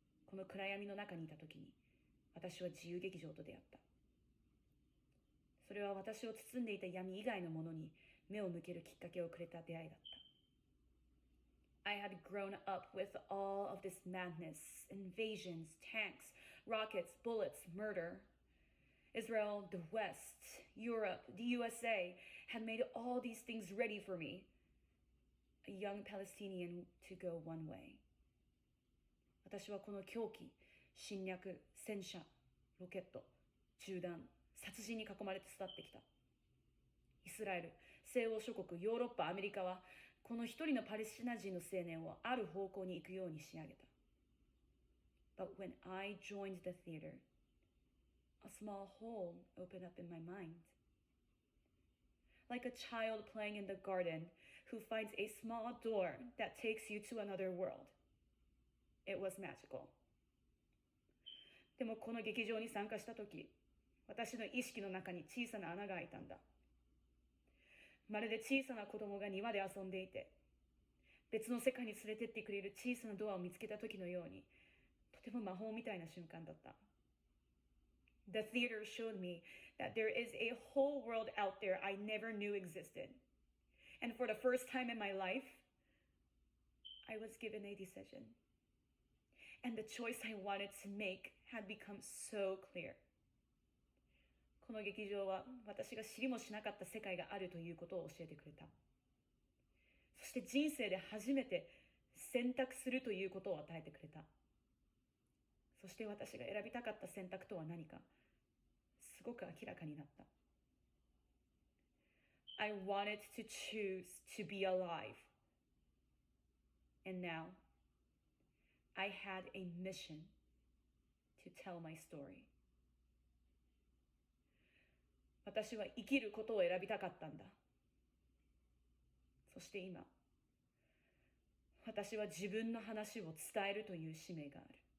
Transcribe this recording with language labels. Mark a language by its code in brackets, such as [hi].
[ja] この暗闇の中にいたときに、私は自由劇場と出会った。それは私を包んでいた闇以外のものに目を向けるきっかけをくれた出会いだった。 [en] I had grown up with all of this madness, invasions, tanks, rockets, bullets, murder. Israel, the West, Europe, the USA had made all these things ready for me. A young Palestinian to go one way. [ja] 私はこの狂気、侵略、戦車、ロケット、銃弾、殺人に囲まれて育ってきた。イスラエル、西欧諸国、ヨーロッパ、アメリカは、この一人のパレスチナ人の青年をある方向に行くように仕上げた。 [en] But when I joined the theater, a small hole opened up in my mind. Like a child playing in the garden who finds a small door that takes you to another world. It was magical. [ja] でもこの劇場に参加したとき、私の意識の中に小さな穴が開いたんだ。まるで小さな子供が庭で遊んでいて、別の世界に連れてってくれる小さなドアを見つけた時のように、とても魔法みたいな瞬間だった。 [en] The theater showed me that there is a whole world out there I never knew existed. And for the first time in my life, I was given a decision. And the choice I wanted to make had become so clear. [ja] この劇場は私が知りもしなかった世界があるということを教えてくれた。そして人生で初めて選択するということを与えてくれた。そして私が選びたかった選択とは何か、すごく明らかになった。 [en] I wanted to choose to be alive. And now, I had a mission to tell my story. [ja] 私は生きることを選びたかったんだ。そして今、私は自分の話を伝えるという使命がある。